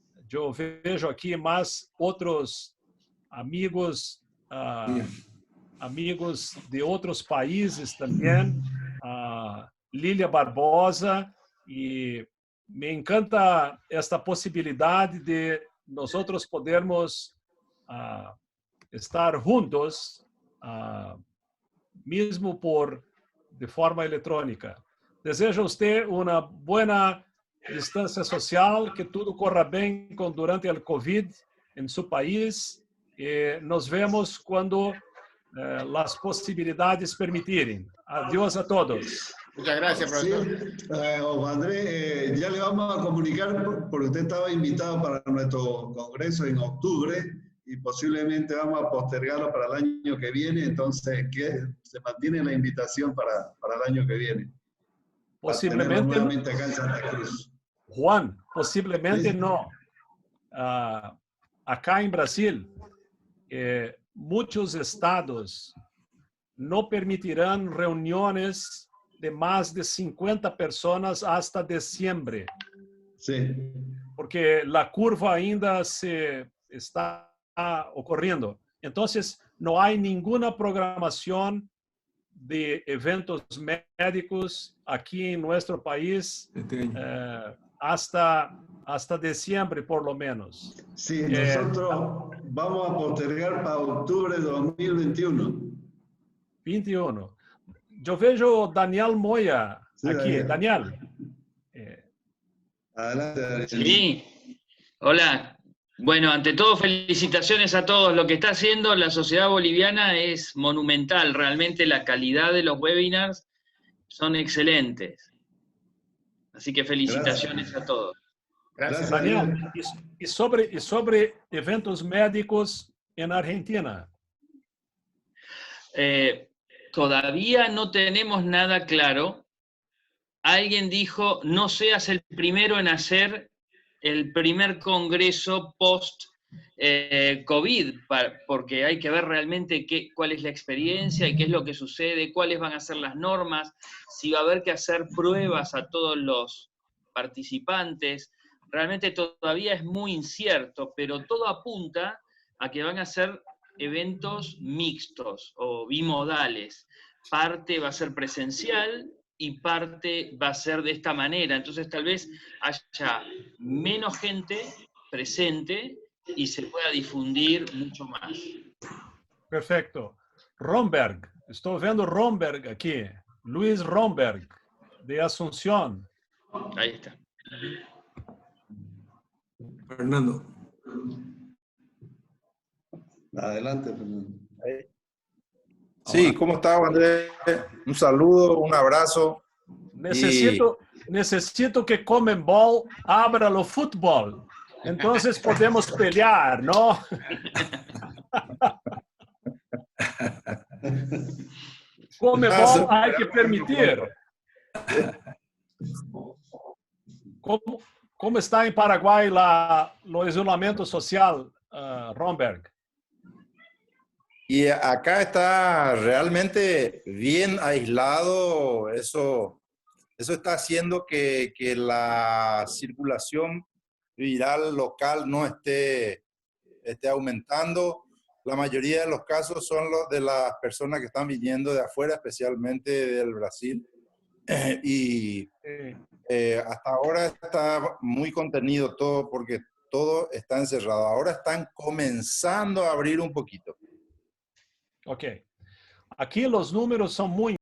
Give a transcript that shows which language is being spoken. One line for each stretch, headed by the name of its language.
Portuguese: Eu vejo aqui mais outros amigos, amigos de outros países também, Lília Barbosa, e me encanta esta possibilidade de nós outros podermos estar juntos, mesmo de forma eletrônica. Desejo a você uma boa distância social, que tudo corra bem durante o Covid em seu país, e nos vemos quando as possibilidades permitirem.
Spanish: Adiós a todos. Muchas gracias, profesor. Sí, Andrés, ya le vamos a comunicar porque usted estaba invitado para nuestro congreso en octubre y posiblemente vamos a postergarlo para el año que viene, entonces se mantiene la invitación para el año que viene. Posiblemente nuevamente acá en Santa Cruz.
Portuguese: Juan, possivelmente
Spanish: Sí.
Portuguese: não. Acá em Brasil, muitos estados não permitirão reuniões de mais de 50 pessoas hasta dezembro.
Spanish: Sí.
Portuguese: Porque a curva ainda está ocorrendo. Então, não há nenhuma programação de eventos médicos aqui em nosso país hasta dezembro,
Spanish: por lo menos. Sí, nosotros vamos a postergar para octubre de 2021.
Portuguese: 21. Eu vejo Daniel Moya
Spanish: Sí,
Portuguese: aqui. Daniel.
Spanish: Adelante, Daniel. Sí, hola. Bueno, ante todo, felicitaciones a todos. Lo que está haciendo la sociedad boliviana es monumental. Realmente la calidad de los webinars son excelentes. Así que felicitaciones a todos. Gracias, Daniel, Daniel.
Portuguese: e sobre eventos médicos em Argentina?
Spanish: Todavía no tenemos nada claro. Alguien dijo, no seas el primero en hacer el primer congreso post-COVID, porque hay que ver realmente cuál es la experiencia y qué es lo que sucede, cuáles van a ser las normas, si va a haber que hacer pruebas a todos los participantes. Realmente todavía es muy incierto, pero todo apunta a que van a ser eventos mixtos o bimodales. Parte va a ser presencial y parte va a ser de esta manera. Entonces tal vez haya menos gente presente y se pueda difundir mucho más. Perfecto.
Portuguese: Romberg, estou vendo Romberg aqui. Luiz Romberg, de Asunción.
Spanish: Ahí está. Fernando. Adelante, Fernando. Sí, ¿cómo está, Andrés? Un saludo, un abrazo. Necesito que Conmebol abra
Portuguese: o futebol. Então, podemos pelear, não? Conmebol há que permitir. Como está em Paraguai o isolamento social, Romberg?
Spanish: Y acá está realmente bien aislado. Eso está haciendo que la circulación viral local no esté aumentando. La mayoría de los casos son los de las personas que están viniendo de afuera, especialmente del Brasil. Hasta ahora está muy contenido todo porque todo está encerrado. Ahora están comenzando a abrir un poquito.
Portuguese: Ok. Aqui os números são muito